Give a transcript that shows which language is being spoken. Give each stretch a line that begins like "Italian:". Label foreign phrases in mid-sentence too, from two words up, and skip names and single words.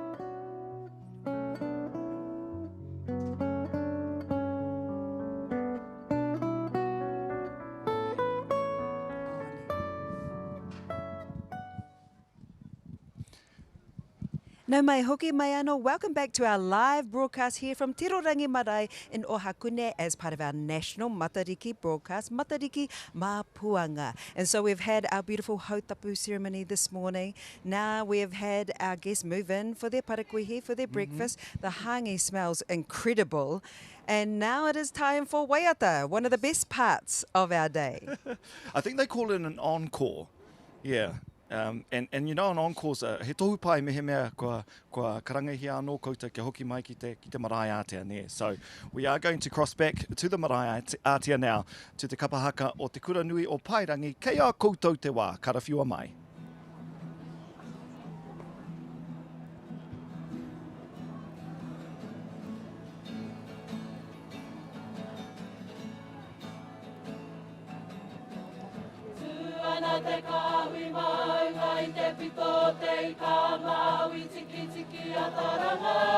Māori: Nau mai hoki mai anō,
English: welcome back to our live broadcast here from Tirorangi Marae in Ohakune as part of our national Matariki broadcast, Matariki Mā Puanga. And so we've had our beautiful Hautapu ceremony this morning. Now we have had our guests move in for their parakuihi, for their breakfast. The hangi smells incredible. And now it is time for waiata, one of the best parts of our day. I think they call it an encore. Yeah. And you know, an encore's
Māori: he tohu pai mehe mea kua karangahi anō koutou kia hoki mai ki te marae ātea ne.
English: So we are going to cross back to the
Māori: marae ātea
English: now, to te Kapa Haka o te kura nui o Pairangi,
Māori: kei a koutou te wā, karawhiua mai. Te kahui maunga I te pito te I ka maui tiki tiki a taranga.